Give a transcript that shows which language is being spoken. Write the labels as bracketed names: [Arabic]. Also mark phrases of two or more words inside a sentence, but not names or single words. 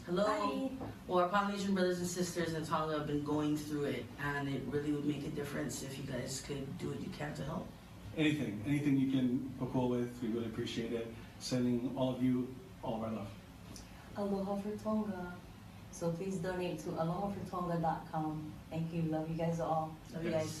[English] Hello. Hi. Well, our Polynesian brothers and sisters in Tonga have been going through it, and it really would make a difference if you guys could do what you can to help. Anything you can kokua with, we really appreciate it. Sending all of you all of our love. Aloha4Tonga. So please donate to Aloha4Tonga.com. Thank you. Love you guys all. Love you guys.